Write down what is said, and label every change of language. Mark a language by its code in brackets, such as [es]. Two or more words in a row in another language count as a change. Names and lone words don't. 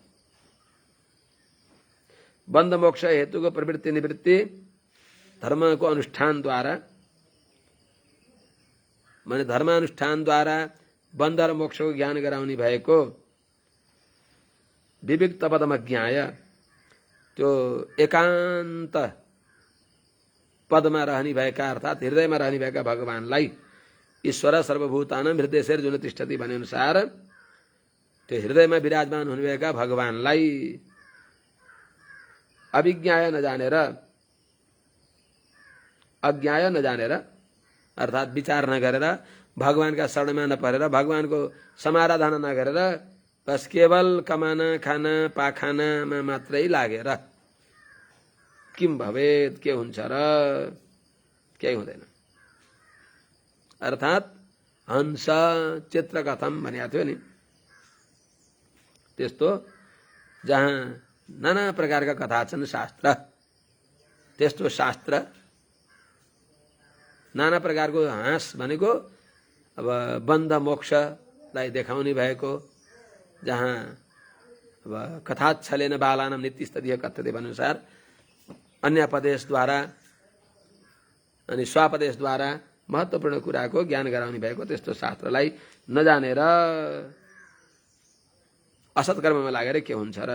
[ne] बन्ध मोक्ष हेतुको प्रवृत्ति निवृत्ति धर्मको अनुष्ठानद्वारा, माने धर्मानुष्ठानद्वारा बन्ध र मोक्षको ज्ञान गराउने भएको [sa] विविक्त पदमज्ञाय, [ne] त्यो एकान्त पदमा रहने भएका अर्थात् हृदयमा रहने भएका भगवानलाई, [sa] ईश्वर सर्वभूतानां हृदयेर्जुन तिष्ठति [ne] भने अनुसार त्यो हृदयमा विराजमान हुनुभएका भगवानलाई अभिज्ञाय नजानेर, अज्ञाय नजानेर अर्थात् विचार नगरेर, भगवानका शरणमा नपरेर, भगवानको समाराधना नगरेर बस केवल कमाना खाना पाखानामा मात्रै लागेर [sa] किम भवेत्, [ne] के हुन्छ र? केही हुँदैन। अर्थात् हंस चित्रकथम भनेको थियो नि, त्यस्तो जहाँ नाना प्रकारका कथा छन् शास्त्र, त्यस्तो शास्त्र नाना प्रकारको हाँस भनेको अब बन्ध मोक्षलाई देखाउने भएको, जहाँ अब [sa] कथाच्छलेन बालानां नित्यस्तदीय कथ्यते [ne] अनुसार अन्यापदेशद्वारा अनि स्वापदेशद्वारा महत्त्वपूर्ण कुराको ज्ञान गराउने भएको त्यस्तो शास्त्रलाई नजानेर असत्कर्ममा लागेर के हुन्छ र?